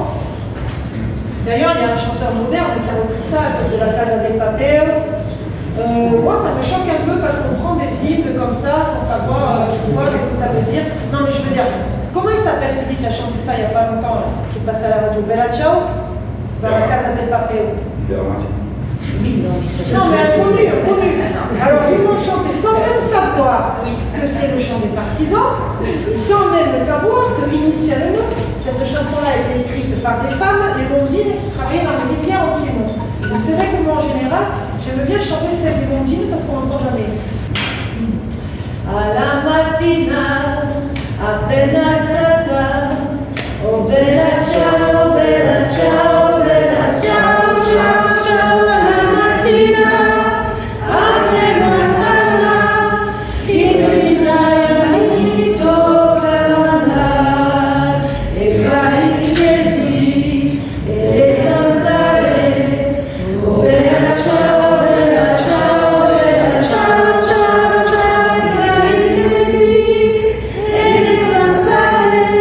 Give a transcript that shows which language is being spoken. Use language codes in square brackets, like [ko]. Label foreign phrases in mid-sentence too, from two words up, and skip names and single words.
[fr] D'ailleurs, il y a un chanteur moderne qui a repris ça à cause de la Casa del Papel. Moi, ça me choque un peu parce qu'on prend des hymnes comme ça sans savoir qu'est-ce que ça veut dire. Non, mais je veux dire, comment il s'appelle celui qui a chanté ça il n'y a pas longtemps, là, qui est passé à la radio? Bella Ciao, dans la Casa del Papel. Non, mais connu. Alors, tout le monde chantait sans même savoir que c'est le chant des partisans, sans même savoir que, initialement, cette chanson-là a été écrite par des femmes, les mondines, qui travaillaient dans les métiers en Piémont. Donc, c'est vrai que moi, en général, j'aime bien chanter celle des mondines parce qu'on n'entend jamais. [it] À la mattina, appena alzata, oh bella ciao, bella ciao, bella ciao, ciao, ciao, alla mattina, appena alzata, in risaia mi tocca andare e fare i piedi e le zanzare, oh bella ciao, bella ciao, bella ciao, ciao, ciao, e fare i piedi e le zanzare.